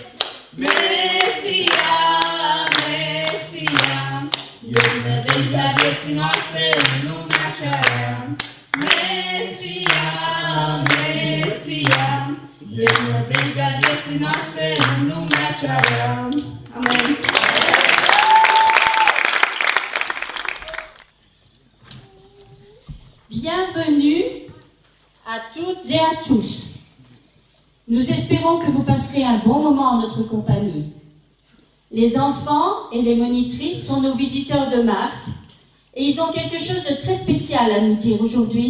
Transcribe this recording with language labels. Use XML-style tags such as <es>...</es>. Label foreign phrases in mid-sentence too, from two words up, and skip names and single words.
<ro>Mesia, Mesia, ești nădejdea vieții noastre în lumea cea rea. Mesia, Mesia, ești nădejdea vieții noastre în lumea cea rea. Amen.</ro> <fr>Bienvenue à toutes et à tous. Nous espérons que vous passerez un bon moment en notre compagnie. Les enfants et les monitrices sont nos visiteurs de marque et ils ont quelque chose de très spécial à nous dire aujourd'hui.</fr>